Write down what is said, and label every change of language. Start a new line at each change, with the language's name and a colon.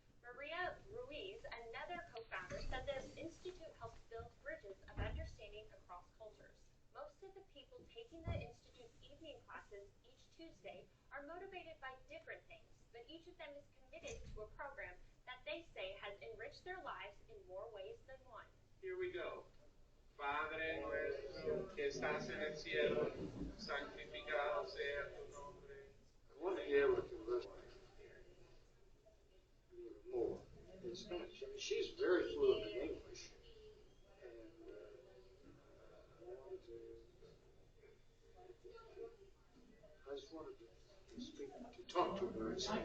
English: Maria Ruiz, another co-founder, said the Institute helps build bridges of understanding across cultures. Most of the people taking the Institute's evening classes each Tuesday are motivated by different things, but each of them is committed to a program that they say has enriched their lives in more ways than one. Here we go.
Spanish: Padre nuestro que estás en el cielo, santificado sea tu nombre.
English: I want to be able to converse more in Spanish. I mean, she's very fluent in English. And I just wanted to talk to her.